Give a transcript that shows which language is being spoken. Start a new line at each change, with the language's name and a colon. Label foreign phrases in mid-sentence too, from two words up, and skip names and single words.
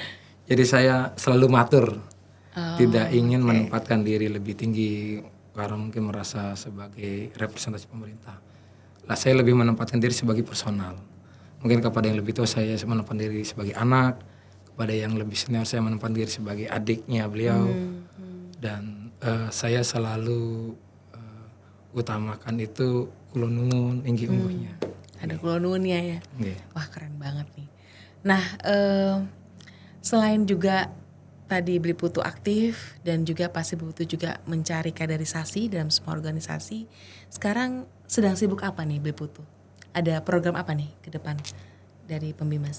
Indonesian: Jadi saya selalu matur, tidak ingin menempatkan diri lebih tinggi karena mungkin merasa sebagai representasi pemerintah. Lah saya lebih menempatkan diri sebagai personal. Mungkin kepada yang lebih tua saya menempatkan diri sebagai anak, kepada yang lebih senior saya menempatkan diri sebagai adiknya beliau. Dan saya selalu utamakan itu
Javanese: kulonungun inggi ungguhnya.
Indonesian: Ada
Javanese: kula nuwunnya
Indonesian: ya. Nggih. Wah keren banget nih. Nah selain juga tadi Beli Putu aktif dan juga pasti Beli Putu juga mencari kaderisasi dalam semua organisasi. Sekarang sedang sibuk apa nih Beli Putu? Ada program apa nih ke depan dari Pembimas?